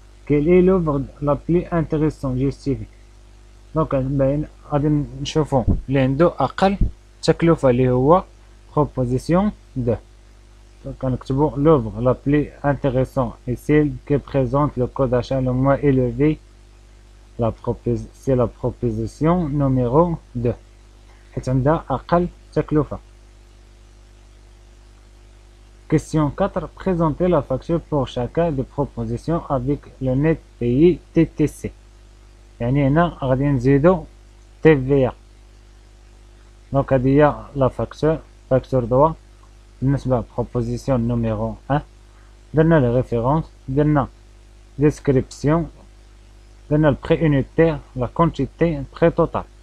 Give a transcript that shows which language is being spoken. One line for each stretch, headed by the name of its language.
French: Quelle est l'œuvre la plus intéressante justifiée.
Arabic: دونك غادي نشوفو اللي عندو اقل تكلفة اللي هو proposition 2.
French: Donc l'œuvre la plus intéressante est celle qui présente le coût d'achat le moins élevé. C'est la proposition numéro 2
Arabic: حيت عندها أقل تكلفة.
French: Question 4. Présenter la facture pour chacun des propositions avec le net payé TTC.
Arabic: يعني هنا غادي نزيدو TVA. دونك هادي هي لا فاكتور دوا. بالنسبة بروبوزيسيون نيميرو 1 درنا لي ريفيرونس، درنا ديسكريبسيون، درنا البري يونيتير، لا كونتيتي، البري توتال.